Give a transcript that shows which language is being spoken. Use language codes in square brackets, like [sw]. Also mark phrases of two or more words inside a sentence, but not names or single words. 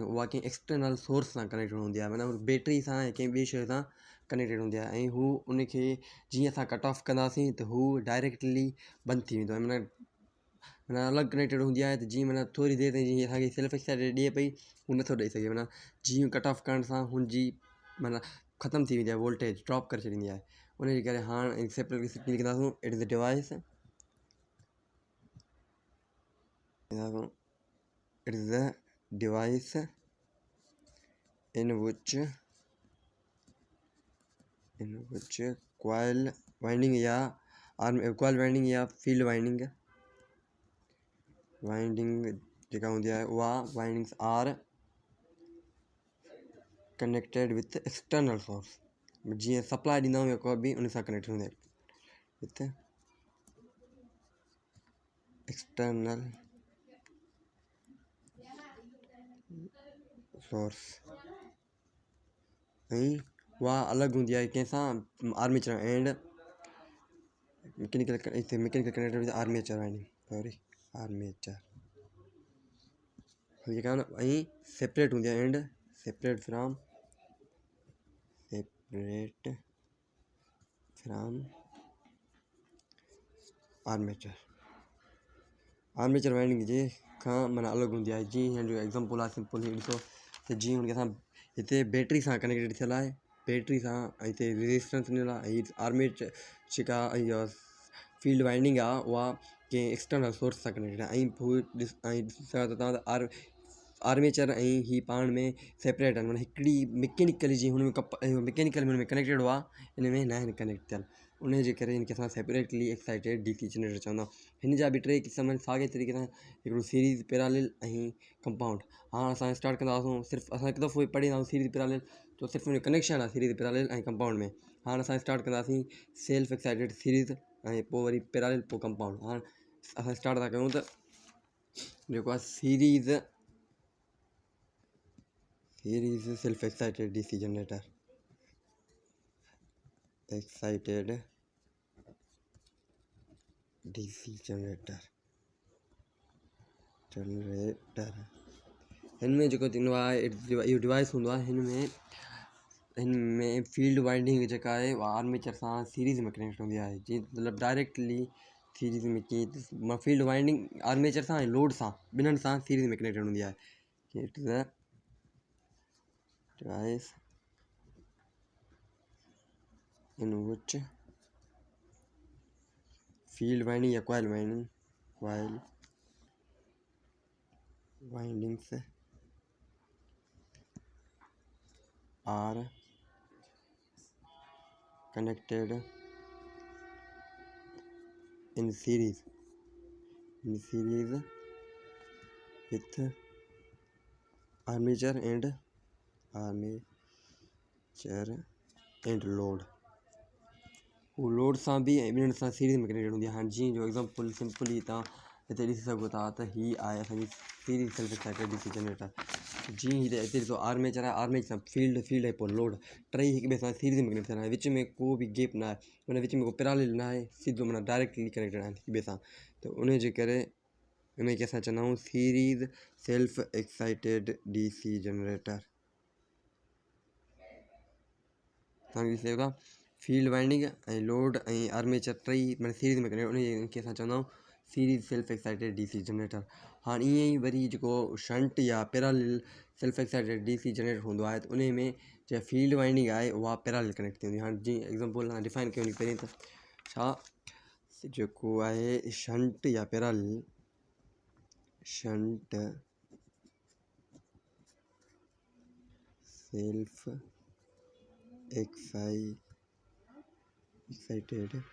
[sd] उहा कंहिं [en] external source [sd] सां कनेक्टेड हूंदी आहे. माना बैटरी सां या कंहिं ॿिए शइ सां कनेक्टेड हूंदी आहे ऐं हू उनखे जीअं असां [en] cut off [sd] कंदासीं त हू डायरेक्टली बंदि थी वेंदो आहे. माना अलॻि कनेक्टेड हूंदी आहे. त जीअं माना थोरी देरि ताईं जीअं असांखे [en] self excited [sd] ॾिए पई हू नथो ॾेई सघे. माना जीअं [en] cut off [sd] करण सां हुनजी माना ख़तमु थी वेंदी आहे. [en] voltage drop [sd] करे छॾींदी आहे. उनजे करे हाणे सेपरेटली लिखंदासीं. [en] it is a device in which coil winding या coil winding या field winding [sd] जेका हूंदी आहे उहा [en] windings are connected with external source. [sd] जीअं सप्लाई ॾींदा आहियूं या को बि उन सां कनेक्ट हूंदी आहे [en] with external source. [sd] ऐं उहा अलॻि हूंदी आहे कंहिंसां [en] armature and mechanical connected with armature winding armature [sd] जेका न ऐं सेपरेट हूंदी आहे [en] and separate from armature winding [sd] जे खां माना अलॻि हूंदी आहे। जीअं हिन जो एग्ज़ाम्पल आहे सिंपल हीअ ॾिसो त जीअं हुनखे असां हिते बैटरी सां कनेक्टेड थियल आहे, बैटरी सां ऐं हिते रेजिस्टेंस ॾिनल आहे। हीअ आर्मेचर जेका इहा [en] field winding [sd] आहे उहा कंहिं [en] external source [sd] सां कनेक्टेड आहे। ऐं ॾिसां त तव्हां आर्मेचर ऐं हीअ पाण में सेपरेट आहिनि, माना हिकिड़ी मैकेनिकली जीअं हुन में मैकेनिकल में हुन में कनेक्टेड हुआ, हिन में न आहिनि कनेक्ट थियल। उन जे करे हिनखे असां [en] separately excited DC generator [sd] चवंदा आहियूं। हिन जा बि टे क़िस्म आहिनि साॻे तरीक़े सां, हिकिड़ो [en] series parallel [sd] ऐं कंपाउंड। हाणे असां स्टार्ट कंदासीं, सिर्फ़ु असां हिकु दफ़ो पढ़ी ईंदासीं [en] series parallel, [sd] तो सिर्फ़ु हुन कनेक्शन आहे [en] series parallel [sd] ऐं कंपाउंड में। हाणे असां स्टार्ट कंदासीं [en] self excited series [sd] ऐं पोइ वरी पैरेलल पोइ कंपाउंड। हाणे असां स्टार्ट था कयूं त जेको आहे [en] series self excited DC generator [sd] हिन में जेको थींदो आहे इहो डिवाइस हूंदो आहे, हिन में [en] field winding [sd] जेका आहे उहा आर्मेचर सां सीरीज़ में कनेक्ट हूंदी आहे। जीअं मतिलबु डायरेक्टली सीरीज़ में कीअं [en] field winding armature [sd] सां ऐं लोड सां ॿिन्हिनि सां सीरीज़ में कनेक्टेड हूंदी आहे। [en] it is a device in which field winding या coil windings are connected in series with armature and load। [sd] वो लोड सां बि ऐं ॿिन्हिनि सां सीरीज़ में कनेक्टेड हूंदी आहे। हाणे जीअं जो एग्ज़ाम्पल सिंपली तव्हां हिते ॾिसी सघो था त हीअ आहे असांजी [en] series self excited DC generator. [sd] जीअं हिते ॾिसो आर्मेचर आहे, आर्मेचर सां फील्ड ऐं पोइ लोड टई हिक ॿिए सां सीरीज़ में कनेक्ट थियल आहे। विच में को बि गैप न आहे, माना विच में को पैरेलल न आहे, सिधो माना डायरेक्टली कनेक्टेड आहिनि हिक ॿिए सां। त उन जे करे उनखे असां चवंदा आहियूं [en] series self excited DC generator. [sd] तव्हां ॾिसी सघो था [en] field winding [sd] ऐं लोड ऐं आर्मेचर टई माना सीरीज़ में कनेक्ट, उनखे असां चवंदा आहियूं [en] series self excited DC generator. [sd] हाणे ईअं ई वरी जेको शंट या [en] parallel self excited DC generator [sd] हूंदो आहे, त उन में जेका [en] field winding [sd] आहे उहा [en] parallel connect [sd] थी हूंदी आहे। हाणे जीअं एग्ज़ाम्पल तव्हां डिफाइन कयूं पहिरीं त छा जेको आहे शंट या [en] parallel shunt self excited